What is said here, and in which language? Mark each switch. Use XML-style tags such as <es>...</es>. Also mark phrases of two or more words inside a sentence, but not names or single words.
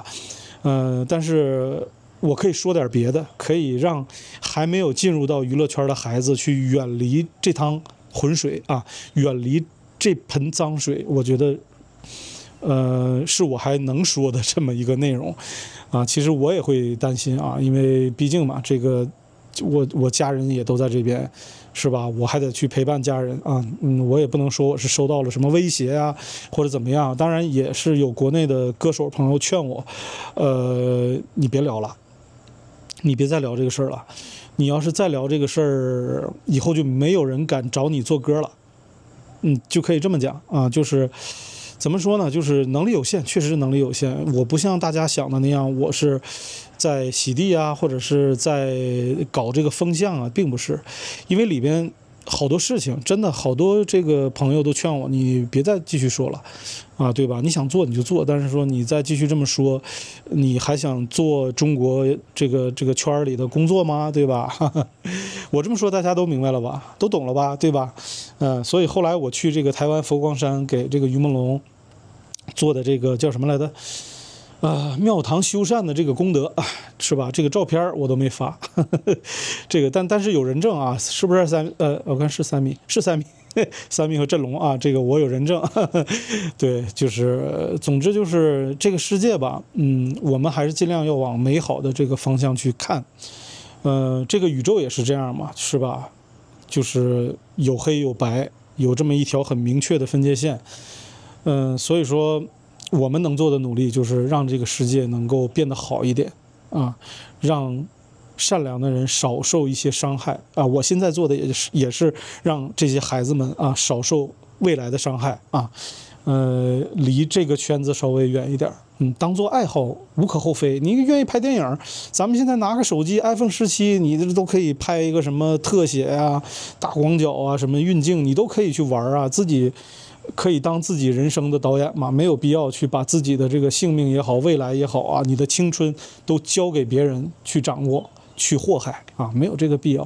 <zh>但是我可以說點別的，可以讓還沒有進入到娛樂圈的孩子去遠離這趟渾水啊，遠離這盆髒水。我覺得，是我還能說的這麼一個內容啊。其實我也會擔心啊，因為畢竟嘛，這個我家人也都在這邊，是吧？我還得去陪伴家人啊。我也不能说我是收到了什麼威脅啊，或者怎麼樣。当然也是有國內的歌手朋友勸我，你別聊了。你別再聊這個事兒了，你要是再聊這個事兒，以後就沒有人敢找你做歌了， 就可以这麼講啊，就是怎麼說呢？就是能力有限，確實是能力有限。我不像大家想的那樣，我是在洗地啊，或者是在搞這個風向啊，並不是，因為裡邊好多事情，真的好多這個朋友都勸我，你別再繼續說了啊，對吧？你想做你就做，但是說你再繼續這麼說，你還想做中國這個圈裡的工作嗎？對吧？我這麼說大家都明白了吧？都懂了吧？對吧？所以後來我去這個台灣佛光山給這個於夢龍做的這個叫什麼來着？廟堂修繕的這個功德是吧？這個照片我都沒發，這個但是有人證啊，是不是我看是3米，是3米，3米和振龍啊，這個我有人證。对，就是總之就是這個世界吧，我們還是盡量要往美好的這個方向去看。這個宇宙也是這樣嘛，是吧？就是有黑有白，有這麼一條很明確的分界線。所以說我們能做的努力就是讓這個世界能夠變得好一點啊，讓善良的人少受一些傷害啊。我現在做的也是讓這些孩子們啊少受未來的傷害啊。離這個圈子稍微遠一點，當做愛好無可厚非。你願意拍電影，咱們現在拿個手機 iPhone 17，你這都可以拍一個什麼特寫啊、大廣角啊、什麼運鏡，你都可以去玩啊，自己可以當自己人生的導演嘛，沒有必要去把自己的這個性命也好、未來也好啊，你的青春都交給別人去掌握、去禍害啊，沒有這個必要。</zh>